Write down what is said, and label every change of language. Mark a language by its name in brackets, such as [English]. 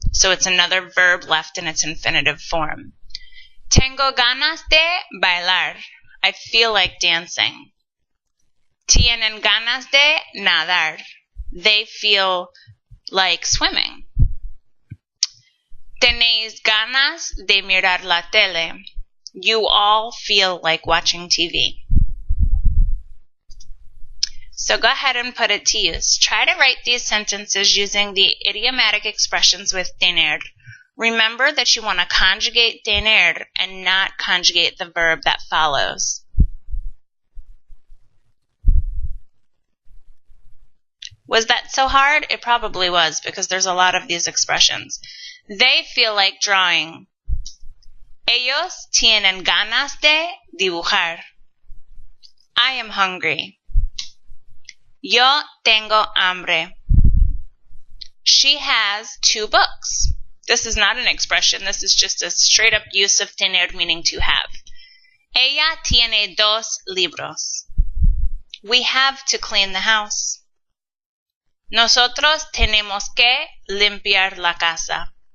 [English] So it's another verb left in its infinitive form. [Spanish] Tengo ganas de bailar. [English] I feel like dancing. [Spanish] Tienen ganas de nadar. [English] They feel like swimming. [Spanish] Tenéis ganas de mirar la tele. [English] You all feel like watching TV. So go ahead and put it to use. Try to write these sentences using the idiomatic expressions with tener. Remember that you want to conjugate tener and not conjugate the verb that follows. Was that so hard? It probably was, because there's a lot of these expressions. They feel like drawing. [Spanish] Ellos tienen ganas de dibujar. [English] I am hungry. [Spanish] Yo tengo hambre. [English] She has 2 books. This is not an expression. This is just a straight up use of tener, meaning to have. [Spanish] Ella tiene 2 libros. [English] We have to clean the house. [Spanish] Nosotros tenemos que limpiar la casa.